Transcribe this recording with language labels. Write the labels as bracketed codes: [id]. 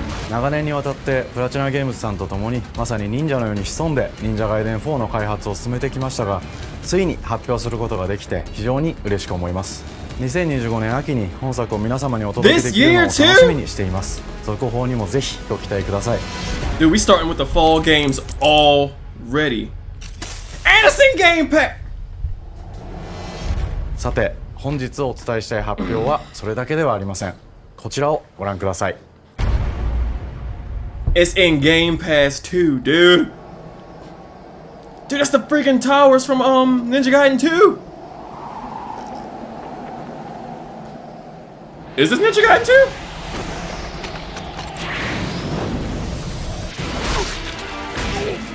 [ja] 長年にわたってプラチナゲームズさんと共にまさに忍者のように潜んで忍者ガイデン4の開発を進めてきましたが、ついに発表することができて非常に嬉しく思います。 2025年秋に本作を皆様にお届けできるのを楽しみにしています。続報にもぜひご期待ください。 [en] Dude, we starting with the fall games already. Anderson Game Pack! [ja] さて本日お伝えしたい発表はそれだけではありません。こちらをご覧ください。 [en] It's in Game Pass too, dude. Dude, that's the freaking towers from Ninja Gaiden 2. Is this Ninja Gaiden 2?